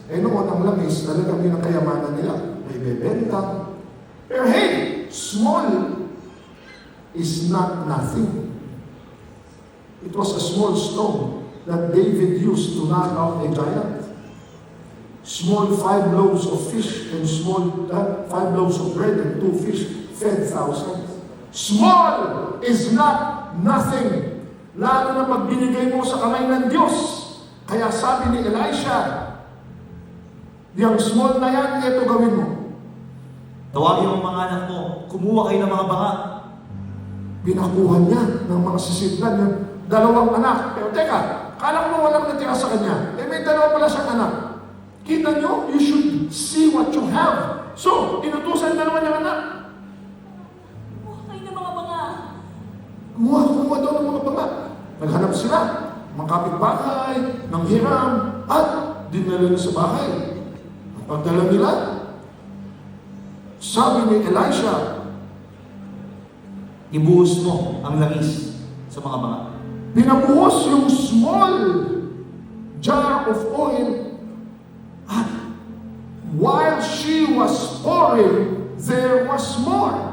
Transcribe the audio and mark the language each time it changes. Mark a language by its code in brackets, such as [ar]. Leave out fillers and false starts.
[tl] Noon ang langis, talagang yun ang kayamanan nila. May bebenta. [en] Pero hey, small is not nothing. It was a small stone that David used to knock out a giant. Small 5 loaves of fish and small 5 loaves of bread and 2 fish fed thousands. Small is not nothing. [tl] Lalo na pag binigay mo sa kamay ng Diyos. Kaya sabi ni Elisha, yung small na yan, ito gawin mo. Tawagin mo mga anak mo, kumuha kayo ng mga baka. Pinakuha niya ng mga sisidlan yung 2 anak. Pero teka, kala mo walang natira sa kanya. May 2 pala siyang anak. Kita nyo, [en] you should see what you have. [tl] So, inutusan 2 niyang anak. Kumuha kayo ng mga banga. Kumuha daw ng mga baba. Naghanap sila, mga kapitbahay, ng hiram, at dinala na sa bahay. Ang pagdala nila, sabi ni Elisha, Ibuhos mo ang langis sa mga baka. pinabuhos yung [en] small jar of oil, at while she was pouring, there was more.